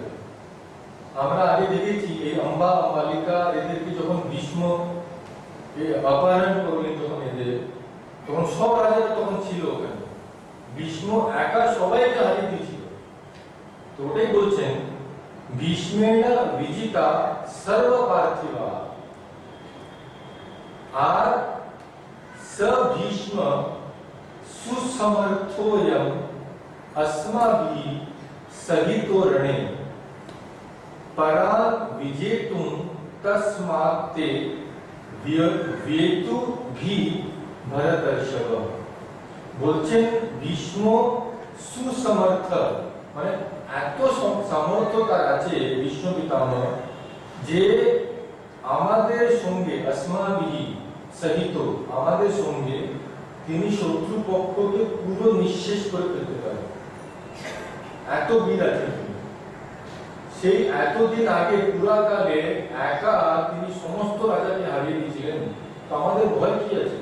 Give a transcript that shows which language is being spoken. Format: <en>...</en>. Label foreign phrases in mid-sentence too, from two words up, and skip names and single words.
<bn>আমরা আগে দেখেছি এই অম্বা অম্বালিকা এদেরকে যখন ভীষ্ম অপহরণ করলেন যখন এদের, তখন সব রাজারা তখন ছিল ওখানে, ভীষ্ম একা সবাইকে হারিয়ে দিয়েছিল। তো ওটাই বলছেন</bn> <sa>ভীষ্মেণ বিজিতা সর্ব পার্থিবা, আর স ভীষ্ম सुसमर्थोयम अस्माभिः सहितो रणे परां विजेतुं तस्मात्ते व्येतु भी भरतर्षभ।</sa> <bn>বলছেন ভীষ্ম সুসমর্থ মানে এত সামর্থ্য তার আছে ভীষ্ম পিতামহ যে আমাদের সঙ্গে</bn> <sa>अस्माभिः सहित</sa> <bn>আমাদের সঙ্গে তিনি শত্রু পক্ষকে পুরো নিঃশেষ করে ফেলতে পারেন, এত বীর আছেন। সেই এতদিন আগে পুরাকালে একা তিনি সমস্ত রাজাকে হারিয়ে দিয়েছিলেন, তো আমাদের ভয় কি আছে?</bn>